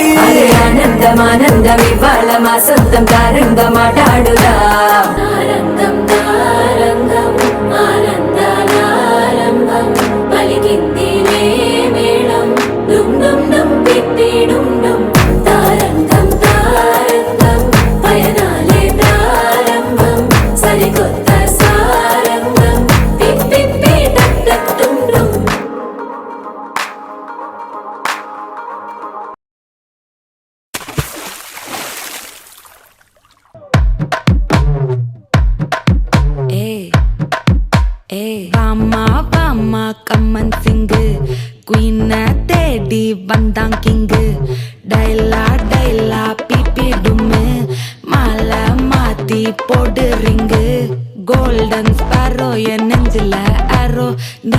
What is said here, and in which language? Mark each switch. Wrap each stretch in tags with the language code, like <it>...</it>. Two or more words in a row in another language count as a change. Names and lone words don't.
<te>ఆనందం ఇవాళ మా సొంతం తారంగా మాట్లాడుదా ఆనందం తారంగం ఆనందాల ఆరంభం పలికిందిలే మేళం డుమ్ డుమ్ డుమ్ పిప్పి డుమ్ డుమ్ తారంగం తారంగం పయనాలే ప్రారంభం సరికొత్త సారంగం పిప్పి టక్ టక్ డుమ్ డుమ్</te> <ta>வாமா</ta> <en>come on sing</en> <ta>குயின தேடி வந்தான் கிங்கு டைலா பிபி டும்மு மாலை மாத்தி போடு ரிங்கு</ta> <en>golden sparrow</en> <ta>என் நெஞ்சில ஆரோ நீ</ta>